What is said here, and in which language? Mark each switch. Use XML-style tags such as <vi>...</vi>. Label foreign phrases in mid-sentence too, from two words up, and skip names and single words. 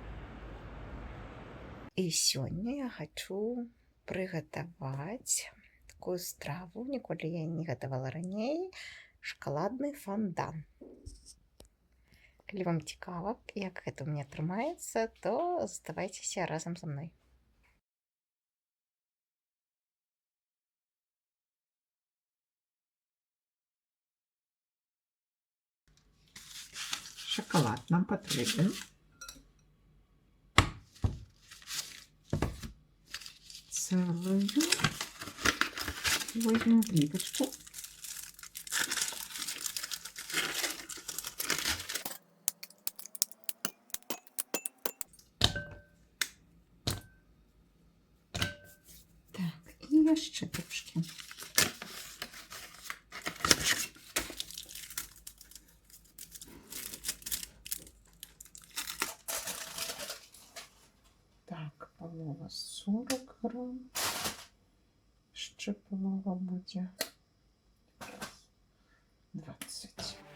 <be>І сёння я хачу прыгатаваць такую страву, ніколі я не гатавала раней, шакаладны фондан. Калі вам цікава, як гэта ў мяне атрымаецца, то заставайцеся разам са мной.</be> <uk>Шоколад нам потрібен.</uk> <ru>Целую возьмем плиточку. Так,</ru> <be>і яшчэ трошки. Так, полова 40 грам.</be> <uk>Ще полова буде 20.</uk>